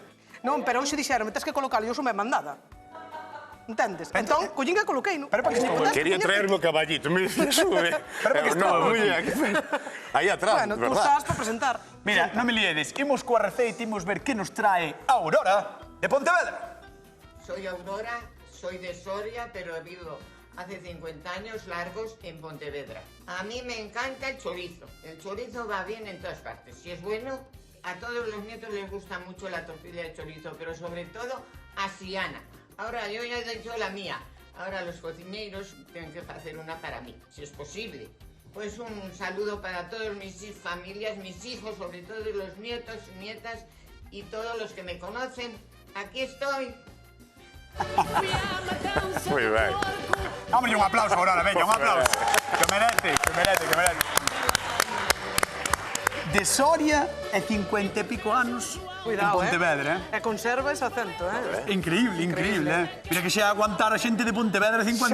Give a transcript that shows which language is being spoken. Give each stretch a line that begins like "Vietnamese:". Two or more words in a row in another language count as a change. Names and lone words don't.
Galician: Non, pero hoxe dixeronme, tens que colocalo, eu sou me mandada. Entendes? Entón, collín que coloqueino. Pero para que estou eu? Quería traerme o caballito, me sube.
Spanish: No, muy bien.
Galician: Aí atrás,
Spanish: Bueno, tú verdad? estás para presentar.
Galician: Mira, non me liedes, imos coa receita e imos ver que nos trae Aurora de Pontevedra.
Spanish: Soy Aurora, soy de Soria, pero he vivido hace 50 años largos en Pontevedra. A mí me encanta el chorizo. El chorizo va bien en todas partes. Si es bueno, a todos los nietos les gusta mucho la tortilla de chorizo, pero sobre todo a Siana. Ahora, yo ya he hecho la mía. Ahora los cocineros tienen que hacer una para mí, si es posible. Pues un saludo para todas mis familias, mis hijos, sobre todo los nietos, nietas y todos los que me conocen. Aquí estoy.
Galician: Muy ben. Dámoslle un aplauso, Aurora, veña, un aplauso. Que merece. De Soria e 50 e pico anos en Pontevedra, E conserva ese acento, Increíble. Mira que xa aguantar a xente de Pontevedra 50